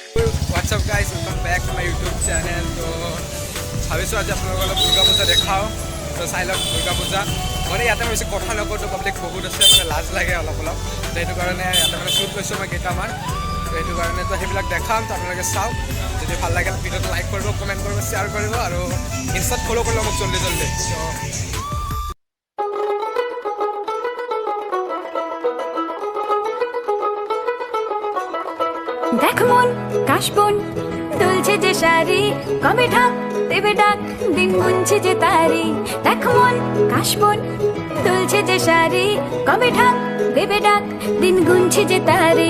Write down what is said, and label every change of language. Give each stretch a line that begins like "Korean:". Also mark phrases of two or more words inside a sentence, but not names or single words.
English: What's up guys, welcome back to my YouTube channel.
Assamese: তো ভাবিছোঁ আজি আপোনালোকৰ অলপ দুৰ্গা পূজা দেখাওঁ। তো চাই লওক দুৰ্গা পূজা মানে ইয়াতে মই বেছি কথা নকওঁ, তো পাব্লিক বহুত আছে, মানে লাজ লাগে অলপ অলপ। তো সেইটো কাৰণে ইয়াতে মানে শ্বুট লৈছোঁ মই কেইটামান। তো সেইটো কাৰণে তো সেইবিলাক দেখাম, তো আপোনালোকে চাওক। যদি ভাল লাগে ভিডিঅ'টো লাইক কৰিব, কমেণ্ট কৰিব, শ্বেয়াৰ কৰিব আৰু ইনষ্টাত ফ'ল' কৰিব মোক জল্দি জল্দি।
Bangla: দেখ মন কাশবন দুলছে যে শাড়ি, কবে ঢাক দেবে ডাক, দিন গুনছে যে তারি। দেখ মন কাশবন দুলছে যে শাড়ি, কবে ঢাক দেবে ডাক, দিন গুনছে যে তারি।